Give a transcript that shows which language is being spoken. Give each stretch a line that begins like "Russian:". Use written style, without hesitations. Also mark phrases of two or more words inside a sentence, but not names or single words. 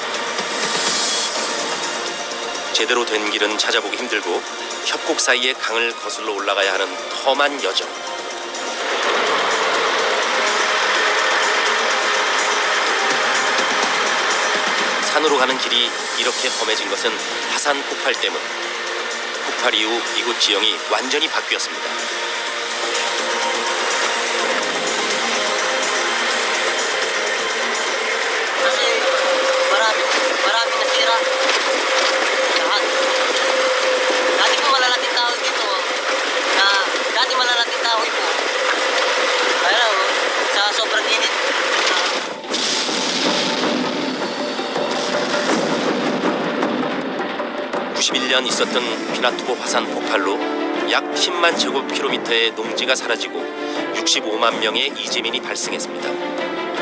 Korean: 제대로 된 길은 찾아보기 힘들고 협곡 사이의 강을 거슬러 올라가야 하는 험한 여정. 산으로 가는 길이 이렇게 험해진 것은 화산 폭발 때문. 폭발 이후 이곳 지형이 완전히 바뀌었습니다.
Filipino: Kasi marami nasira. Lahat. Dati po malalaking tao dito. Dati malalaking tao ito. Kaya sa sobrang init.
Korean: 91년 있었던 피나투보 화산 폭발로 약 10만 제곱킬로미터의 농지가 사라지고 65만 명의 이재민이 발생했습니다.